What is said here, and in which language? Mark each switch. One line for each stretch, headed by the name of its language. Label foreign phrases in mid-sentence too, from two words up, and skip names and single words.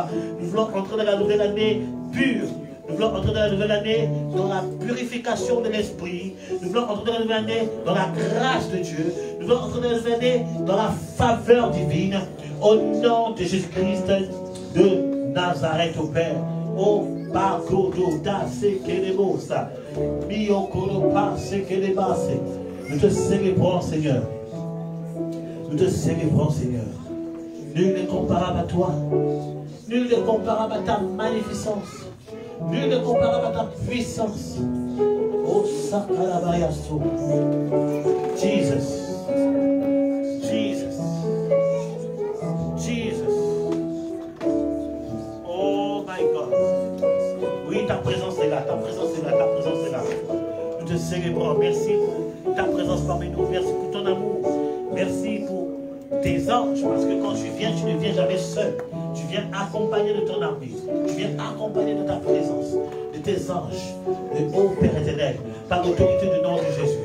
French: Nous voulons entrer dans la nouvelle année pure. Nous voulons entrer dans la nouvelle année dans la purification de l'esprit. Nous voulons entrer dans la nouvelle année dans la grâce de Dieu. Nous voulons entrer dans la nouvelle année dans la faveur divine. Au nom de Jésus-Christ de Nazareth, au Père. Oh, Bakodo da Sekelebosa. Miyokoro pa Sekelebase. Nous te célébrons, Seigneur. Nous te célébrons, Seigneur. Nul n'est comparable à toi. Nul n'est comparable à ta magnificence. Nul n'est comparable à ta puissance. Oh, Sakalabayaso. Jesus.
English: Jesus. Jesus. Oh my God.
French: Oui, ta présence est là. Ta présence est là. Ta présence est là. Nous te célébrons. Merci pour ta présence parmi nous. Merci pour ton amour. Merci pour tes anges. Parce que quand tu viens, tu ne viens jamais seul. Tu viens accompagné de ton armée. Tu viens accompagné de ta présence, de tes anges, de ô Père éternel, par l'autorité du nom de Jésus.